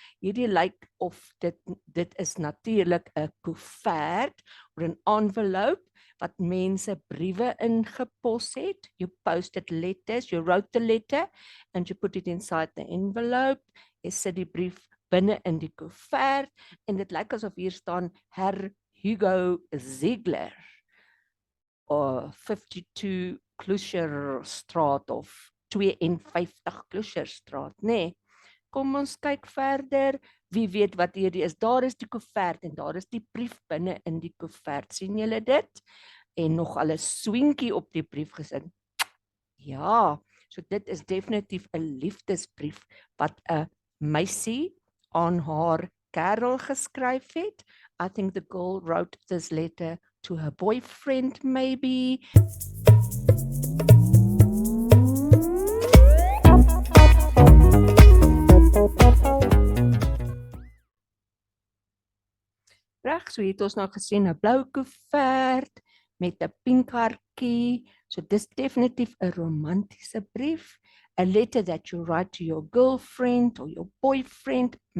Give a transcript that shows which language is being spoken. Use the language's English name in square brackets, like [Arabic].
[Afrikaans] Hierdie lyk of dit is natuurlik 'n koevert of 'n [English] envelope [Afrikaans] wat mense briewe ingepos het. [English] You posted letters, you wrote the letter and you put it inside the envelope. [Afrikaans] Jy sit die brief binne in die koevert en dit lyk asof hier staan Herr Hugo Ziegler of 52 Kloeserstraat of 52 Kloeserstraat, nee. Kom ons kyk verder. Wie weet wat hierdie is? Daar is die koevert en daar is die brief binne in die koevert. Sien julle dit? En nog al 'n swinkie op die brief gesit. Ja, so dit is definitief 'n liefdesbrief wat 'n meisie aan haar kerel geskryf het. [English] I think the girl wrote this letter to her boyfriend maybe. [Afrikaans] Reg, so het ons nou gesien 'n blou koevert met 'n pink hartjie. So dis definitief 'n romantiese brief. [English] A letter that you write to your girlfriend or your boyfriend.